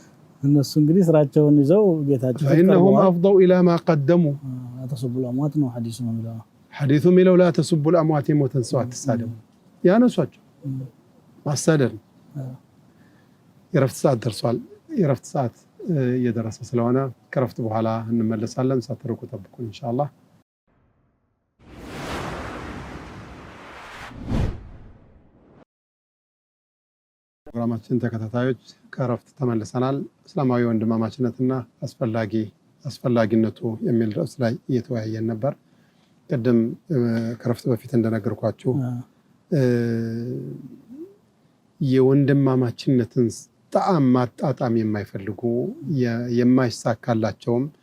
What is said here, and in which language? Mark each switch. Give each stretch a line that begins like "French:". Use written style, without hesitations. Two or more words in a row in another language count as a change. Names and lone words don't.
Amharic: እነሱ እንግዲህ ስራቸውን ይዘው ጌታቸው
Arabic: فإنهم أفضوا إلى ما قدموا تسبوا الأموات ነው
Amharic: ሐዲሱ የሚለው
Arabic: لا تسبوا الأموات
Amharic: የሞተን ሰው አትሳደቡ። ያነሷቸው ማሳደድ የረፍት ሰዓት ደርሷል። የረፍት ሰዓት እየደረሰ ስለሆነ ከረፍት በኋላ እንመለሳለን። ሳትርቁ ጠብቁን ኢንሻአላህ። ፕሮግራማችን ተከታታዮች ከረፍት ተመልሰናል። እስላማዊ ወንድማማችነትና አስፈላጊነቱ የሚል ርዕስ ላይ እየተወያየን ነበር። ቅድም ከረፍት በፊት እንደነገርኳችሁ የወንድማማችነትን ጣዕም ማጣጣም የማይፈልጉ የማይሳካላቸውም